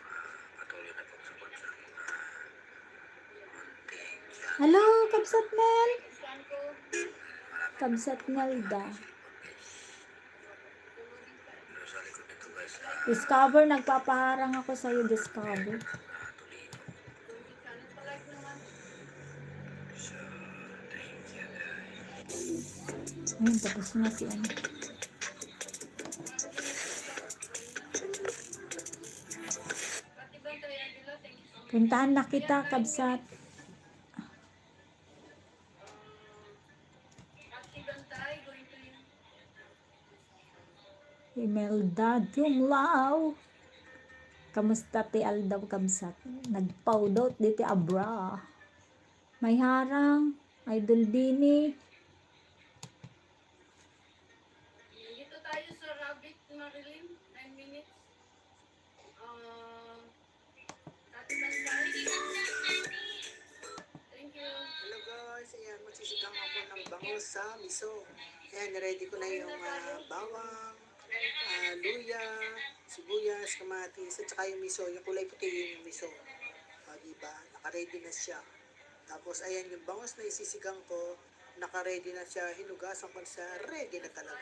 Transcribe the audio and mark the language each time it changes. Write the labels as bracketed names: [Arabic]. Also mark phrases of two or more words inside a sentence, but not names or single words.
[Filipino] Patuloy na pagsupport sa aking munting channel. Hello, Kabsat Mel. Kabsat Melda. Pero sa likod nito guys, Discover, nagpapaharang ako sa'yo, Discover. [English] Toledo. So, thank you guys. [Filipino] Ayun, tapos na si ano. Puntahan na kita, Kabsat. Imelda Dumlaw. [Iloko] Kamusta ti Aldaw, Kabsat? Nagpaudot diti abra. [Filipino] May harang. Idol Bini. Dito tayo sa Rabbit Marilyn, 9 minutes. Ate Bantay. [English] Thank you. Hello guys, [Filipino] ayan, magsisigang ako ng bangus sa miso. Ayan, ready ko na yung bawang, luya, sibuyas, kamatis, at saka yung miso, yung kulay puti yung miso. O, diba? Naka-ready na siya. Tapos, ayan, yung bangus na isisigang ko, naka-ready na siya, hinugasan ko siya, ready na talaga.